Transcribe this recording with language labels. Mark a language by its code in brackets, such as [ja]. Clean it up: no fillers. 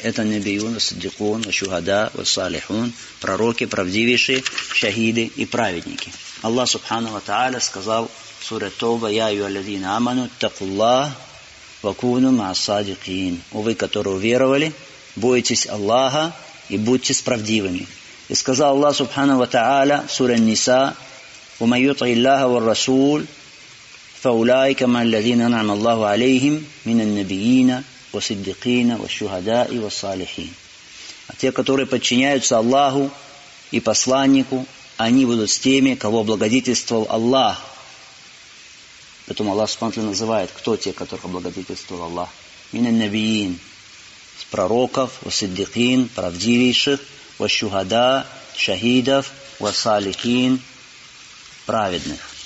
[ru] Это набиюн, ас-сиддикун, ас-шухада, ас-салихун, пророки, правдивейшие, шахиды и праведники. Аллах Субхану ва Та'аля сказал в суре Тоба, [ar] я ю аллазина аману, таккуллах, вакуну ма-садикин. [ru] У вы, которые уверовали, бойтесь Аллаха и будьте с правдивыми. И сказал Аллах Субхану ва Та'аля в суре Ниса, [ar] ومن يطع الله والرسول فأولئك مع الذين أنعم الله عليهم من النبيين والصديقين والشهداء والصالحين. [ru] А те, которые подчиняются Аллаху и посланнику, они будут с теми, кого благодетельствовал Аллах. Поэтому Аллах Субхану называет, кто те, которых благодетельствовал Аллах. [ar] من النبيين, [ru] с пророков, [ar] والصديقين, [ru] правдивейших, [ar] والشهداء, [ru] шахидов, [ar] والصالحين, [ru] праведных.